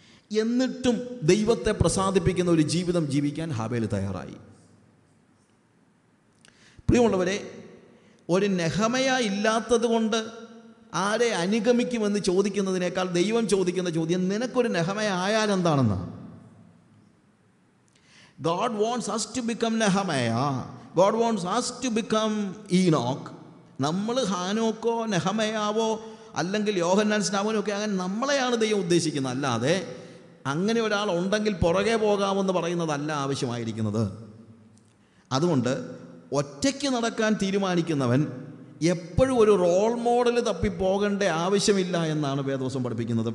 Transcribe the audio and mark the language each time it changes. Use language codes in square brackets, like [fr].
[ml] എന്നിട്ടും ദൈവത്തെ പ്രസാദിപ്പിക്കുന്ന ഒരു ജീവിതം ജീവിക്കാൻ ഹാബേൽ തയ്യാറായി. പ്രിയമുള്ളവരെ, ഒരു നെഹമയ ഇല്ലാത്തത് കൊണ്ട് ആരെ അനുഗമിക്കുമെന്ന് ചോദിക്കുന്നതിനേക്കാൾ ദൈവം ചോദിക്കുന്ന ചോദ്യം, നിനക്കൊരു നെഹമയ ആയാൽ എന്താണെന്ന്. [en] God wants us to become Nehemiah. God wants us to become Enoch. [ml] നമ്മൾ ഹാനോക്കോ നെഹമയാവോ അല്ലെങ്കിൽ യോഹന്നാൻ സ്നാപകനോ ഒക്കെ അങ്ങനെ നമ്മളെയാണ് ദൈവം ഉദ്ദേശിക്കുന്നത്. അല്ലാതെ അങ്ങനെ ഒരാൾ ഉണ്ടെങ്കിൽ പുറകെ പോകാമെന്ന് പറയുന്നതല്ല ആവശ്യമായിരിക്കുന്നത്. അതുകൊണ്ട് ഒറ്റയ്ക്ക് നടക്കാൻ തീരുമാനിക്കുന്നവൻ എപ്പോഴും ഒരു റോൾ മോഡൽ തപ്പിപ്പോകേണ്ട ആവശ്യമില്ല എന്നാണ് വേദപുസ്തകം പഠിപ്പിക്കുന്നത്.